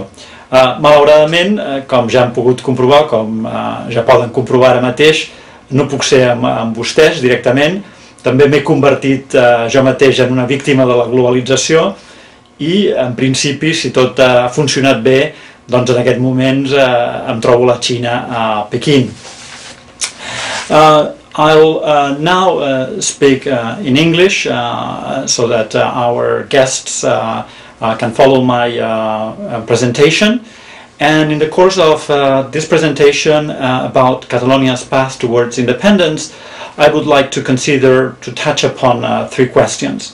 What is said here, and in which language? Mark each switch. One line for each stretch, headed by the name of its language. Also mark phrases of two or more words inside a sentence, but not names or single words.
Catalan: Malauradament, com ja han pogut comprovar, com ja poden comprovar ara mateix, no puc ser amb vostès directament. També m'he convertit jo mateix en una víctima de la globalització i, en principi, si tot ha funcionat bé, doncs en aquest moments em trobo a la Xina, a Pequín.
English: I'll now speak in English so that our guests can follow my presentation. And in the course of this presentation about Catalonia's path towards independence, I would like to touch upon three questions.